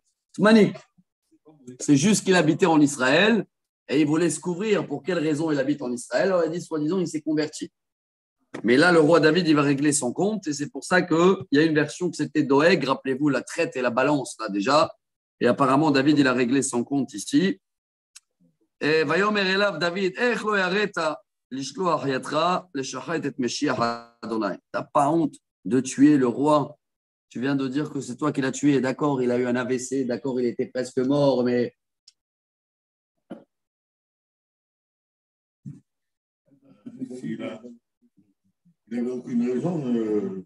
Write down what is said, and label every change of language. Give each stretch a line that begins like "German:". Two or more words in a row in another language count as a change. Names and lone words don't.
French: C'est juste qu'il habitait en Israël et il voulait se couvrir. Pour quelle raison il habite en Israël? On a dit, soi-disant, il s'est converti. Mais là, le roi David, il va régler son compte, et c'est pour ça qu'il y a une version que c'était Doeg, rappelez-vous, la traite et la balance, là déjà. Et apparemment, David, il a réglé son compte ici.
Hebrew: Et ויאמר אליו דוד איך לא יראת לשלח ידך לשחת את משיח יהוה.
French: T'as pas honte de tuer le roi. Tu viens de dire que c'est toi qui l'as tué. D'accord, il a eu un AVC. D'accord, il était presque mort, mais. Il n'avait aucune raison.